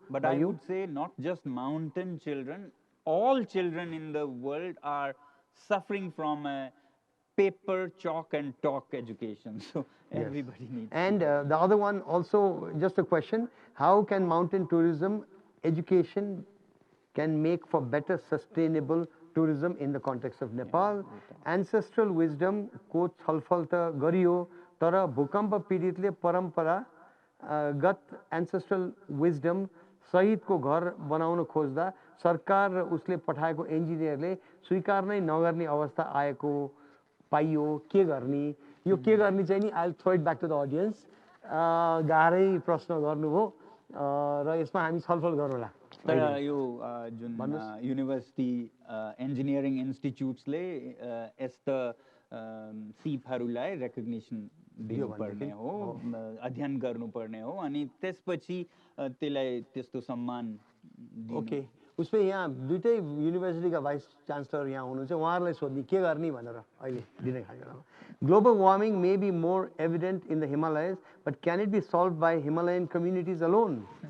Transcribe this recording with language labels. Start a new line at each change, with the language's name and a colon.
English: But I would say not just mountain children, all children in the world are suffering from a paper, chalk and talk education. So everybody needs. And the other one also, just a question, how can mountain tourism education can make for better sustainable tourism in the context of Nepal?
Nepali: Ancestral wisdom को छलफल त गरियो तर भूकम्प पीडितले परम्परागत ancestral wisdom सहितको घर बनाउन खोज्दा सरकार र उसले पठाएको इन्जिनियरले स्वीकार नै नगर्ने अवस्था आएको पाइयो के गर्ने यो के गर्ने चाहिँ नि
English: I'll throw it back to the audience
Nepali: गाह्रै प्रश्न गर्नुभयो र यसमा हामी छलफल गरौँला तर यो जुन युनिभर्सिटी इन्जिनियरिङ इन्स्टिट्युट्सले यस्ता सिपहरूलाई रेकग्निसन दिनुपर्ने हो अध्ययन गर्नुपर्ने हो अनि त्यसपछि त्यसलाई त्यस्तो सम्मान ओके उसले यहाँ दुईटै युनिभर्सिटीका भाइस चान्सलर यहाँ हुनुहुन्छ उहाँहरूलाई सोध्ने के गर्ने भनेर अहिले दिने खालको
English: Global warming may be more evident in the Himalayas, but can it be solved by Himalayan communities alone?